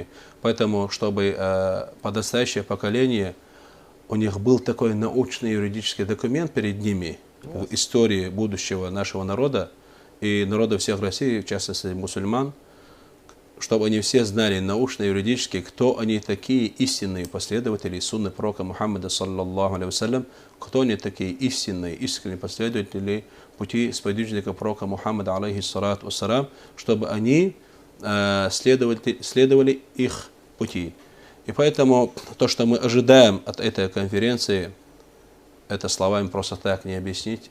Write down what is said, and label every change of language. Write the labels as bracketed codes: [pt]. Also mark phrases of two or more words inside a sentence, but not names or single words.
[ru] Поэтому, чтобы подрастающее поколение, у них был такой научный юридический документ перед ними в истории будущего нашего народа и народа всех России, в частности мусульман, чтобы они все знали научно-юридически, кто они такие истинные последователи сунны пророка Мухаммада, [ar] صلى الله عليه وسلم, [ru] кто они такие истинные, искренние последователи пути сподвижника пророка Мухаммада, [ar] عليه الصلاة والسلام, [ru] чтобы они следовали их пути. И поэтому то, что мы ожидаем от этой конференции, это словами просто так не объяснить.